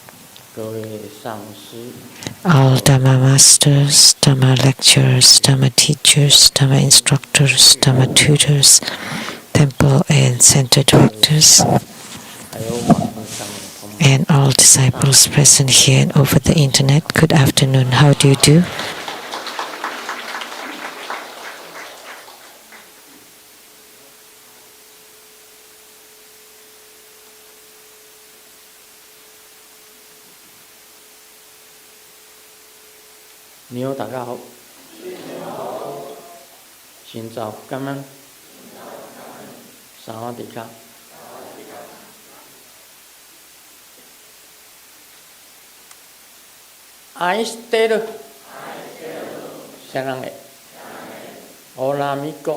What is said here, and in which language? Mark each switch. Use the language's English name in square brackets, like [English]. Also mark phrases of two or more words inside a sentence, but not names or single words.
[English] All Dhamma masters, Dhamma lecturers, Dhamma teachers, Dhamma instructors, Dhamma tutors, temple and center directors, and all disciples present here and over the internet. Good afternoon. How do you do? [Vietnamese] Niyo, [Chinese] 大家好。 [Vietnamese] xin chào các bạn. [Thai] Sawadika. Aiteru. [Spanish] Sarange. Hola amigo.